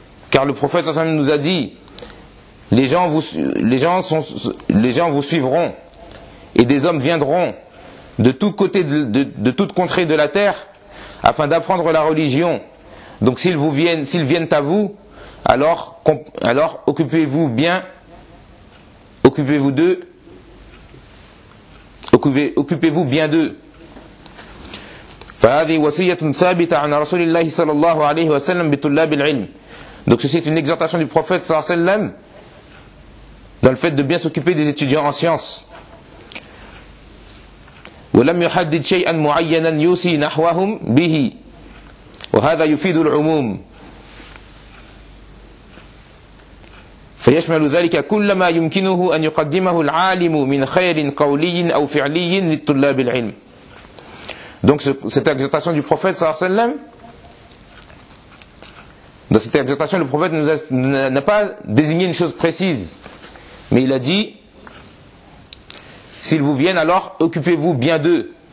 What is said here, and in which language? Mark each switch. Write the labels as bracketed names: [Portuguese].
[French] Car le prophète [Arabic] sallallahu alayhi wa sallam [French] nous a dit, les gens vous suivront et des hommes viendront de tous côtés de toute contrée de la terre afin d'apprendre la religion. Donc s'ils viennent à vous, alors occupez-vous bien d'eux. [Arabic] فهذه وصية ثابتة عن رسول الله صلى الله عليه وسلم بطلاب العلم. [French] Donc ceci est une exhortation du prophète [Arabic] صلى الله عليه وسلم [French] dans le fait de bien s'occuper des étudiants en science. [Arabic] ولم يحدد شيئا معينا يوصي نحوهم به وهذا يفيد العموم فيشمل ذلك كل ما يمكنه أن يقدمه العالم من خير قولي أو فعلي للطلاب العلم. [French] Donc cette exhortation du prophète [Arabic] sallallahu alayhi wa sallam, [French] dans cette exhortation, le prophète n'a pas désigné une chose précise, mais il a dit, s'ils vous viennent, alors occupez-vous bien d'eux.